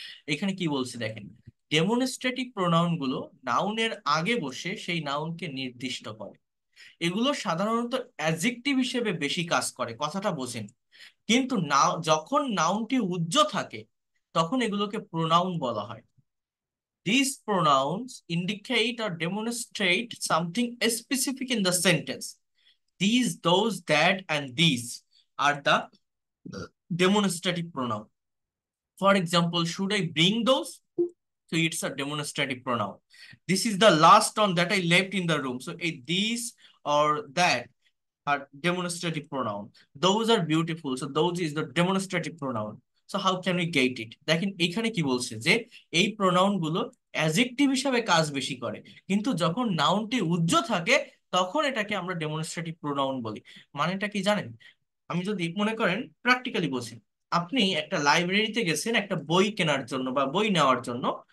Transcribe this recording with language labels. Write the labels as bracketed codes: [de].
[bn] এখানে কি বলছে দেখেন, ডেমনস্ট্রেটিভ প্রোনাউন গুলো নাউনের আগে বসে সেই নাউনকে নির্দিষ্ট করে। এগুলো সাধারণত অ্যাডজেক্টিভ হিসেবে বেশি কাজ করে, কথাটা বোঝেন। কিন্তু নাও যখন নাউনটি উজ্জ থাকে তখন এগুলোকে প্রোনাউন বলা হয়। [en] These pronouns indicate or demonstrate something specific in the sentence. These, those, that, and these are the demonstrative pronoun. For example, should I bring those? So it's a demonstrative pronoun. This is the last one that I left in the room. So these or that are demonstrative pronoun. Those are beautiful. So those is the demonstrative pronoun. So how can we get it? [bn] দেখেন এখানে কি বলছে যে এই pronoun গুলো adjective হিসাবে কাজ বেশি করে, কিন্তু যখন নাউনটি উজ্জ থাকে তখন এটাকে আমরা ডেমনস্ট্রেটিভ প্রোনাউন বলি। মানেটা কি জানেন, আমি যদি মনে করেন প্র্যাকটিক্যালি বলছি, আপনি একটা লাইব্রেরিতে গেছেন একটা বই কেনার জন্য বা বই নেওয়ার জন্য।